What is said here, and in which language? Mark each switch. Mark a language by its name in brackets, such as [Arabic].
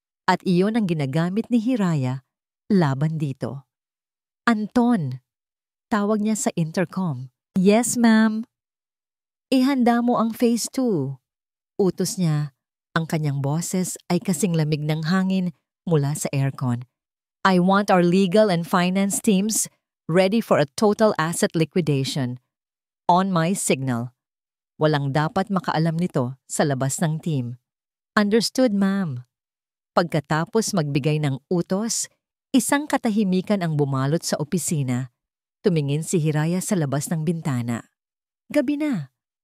[Filipino] At iyon ang ginagamit ni Hiraya laban dito. Anton, tawag niya sa intercom. [English] Yes, ma'am. [Filipino] Ihanda mo ang phase 2. Utos niya, ang kanyang boses ay kasing lamig ng hangin mula sa aircon. [English] I want our legal and finance teams ready for a total asset liquidation. On my signal. [Filipino] Walang dapat makaalam nito sa labas ng team. [English] Understood, ma'am. [Filipino] Pagkatapos magbigay ng utos, isang katahimikan ang bumalot sa opisina. Tumingin si Hiraya sa labas ng bintana. Gabi na.